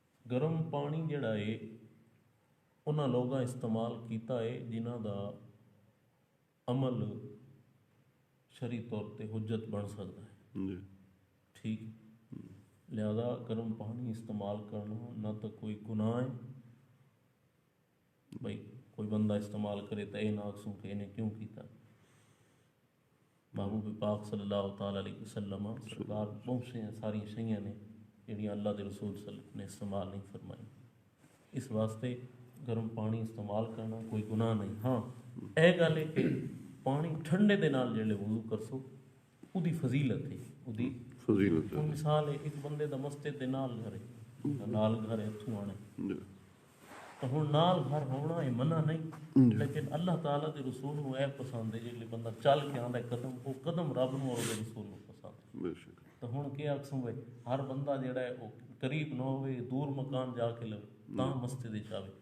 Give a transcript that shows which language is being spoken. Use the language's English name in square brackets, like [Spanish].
[Punjabi] گرم پانی جڑا ہے انہاں لوگاں استعمال کیتا ہے جنہاں دا عمل شرعی طور تے حجت بن سکتا ہے. [Urdu] ٹھیک لہذا گرم پانی استعمال کرنا نہ تو کوئی گناہ ہے. [Punjabi] بھائی کوئی بندہ استعمال کرے تو اے نہ آکھسوں کہ انہیں کیوں کیتا. محبوب پاک صلی اللہ تعالیٰ علیہ وسلم سرکار بہت سے ساری شیئیں نے جڑیاں اللہ دے رسول صلی اللہ علیہ وسلم نے استعمال نہیں فرمائی. [Urdu] اس واسطے گرم پانی استعمال کرنا کوئی گناہ نہیں. [Punjabi] ہاں اے گل ہے کہ پانی ٹھنڈے دے نال جڑے وضو کرسو او دی فضیلت ہے. او دی فضیلت ہے. مثال ہے ایک بندے دا مسجد دے نال گھر ہے اتھوں آنے تو ہن نال گھر ہونا ہے منع نہیں لیکن اللہ تعالیٰ دے رسول نو اے پسند ہے جڑے بندہ چل کے آندا ہے قدم وہ قدم رب نو اور دے رسول نو پسند ہے. تو ہن کیا آکھسوں بھائی ہر بندہ جڑا ہے وہ قریب نہ ہوئے دور مکان جا کے لو تاں مسجد وچ آوے.